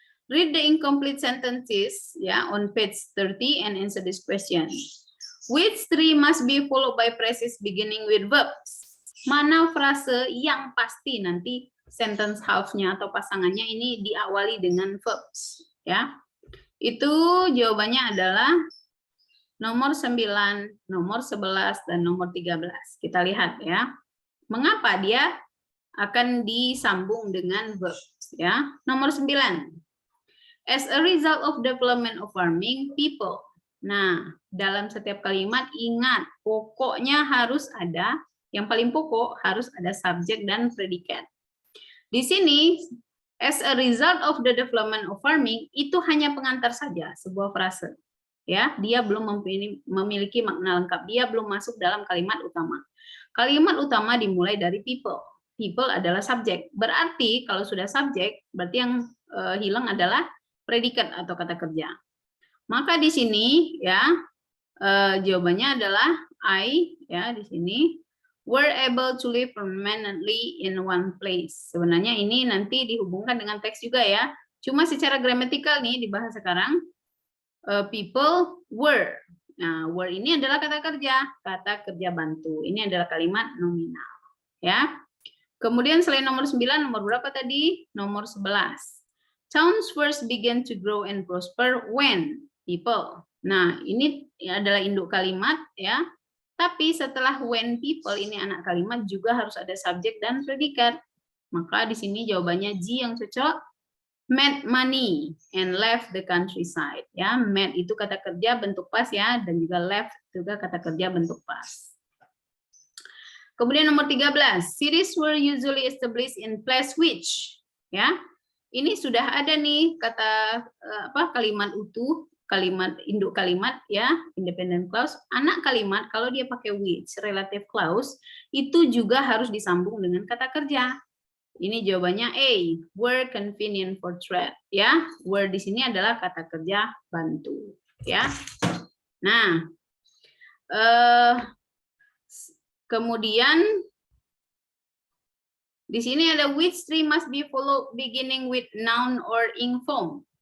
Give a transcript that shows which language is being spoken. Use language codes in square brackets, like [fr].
[en] Read the incomplete sentences ya on page 30 and answer this question. Which three must be followed by phrases beginning with verbs? [id] Mana frase yang pasti nanti sentence half-nya atau pasangannya ini diawali dengan verbs ya. Itu jawabannya adalah nomor 9, nomor 11 dan nomor 13. Kita lihat ya. Mengapa dia akan disambung dengan verbs ya. Nomor 9. [en] As a result of development of farming, people. [id] Nah, dalam setiap kalimat ingat, pokoknya harus ada, yang paling pokok harus ada subjek dan predikat. Di sini, as a result of the development of farming, itu hanya pengantar saja, sebuah frase. Ya, dia belum memiliki makna lengkap, dia belum masuk dalam kalimat utama. Kalimat utama dimulai dari people. People adalah subjek. Berarti kalau sudah subjek, berarti yang hilang adalah predikat atau kata kerja. Maka di sini ya jawabannya adalah I ya di sini [en] were able to live permanently in one place. [id] Sebenarnya ini nanti dihubungkan dengan teks juga ya. Cuma secara gramatikal nih dibahas sekarang people were. Nah, were ini adalah kata kerja bantu. Ini adalah kalimat nominal ya. Kemudian selain nomor 9, nomor berapa tadi? Nomor 11. [en] Towns first began to grow and prosper when people. [id] Nah, ini adalah induk kalimat ya. Tapi setelah when people ini anak kalimat juga harus ada subjek dan predikat. Maka di sini jawabannya G yang cocok. [en] Made money and left the countryside. [id] Ya, made itu kata kerja bentuk pas ya dan juga left juga kata kerja bentuk pas. Kemudian nomor 13. [en] Cities were usually established in place which ya. [id] Ini sudah ada nih kata kalimat utuh, kalimat induk kalimat ya, independent clause. Anak kalimat kalau dia pakai which relative clause itu juga harus disambung dengan kata kerja. Ini jawabannya A, [en] were convenient for trade [id] ya. Were di sini adalah kata kerja bantu ya. Nah, kemudian di sini ada [en] which three must be followed beginning with noun or ing form.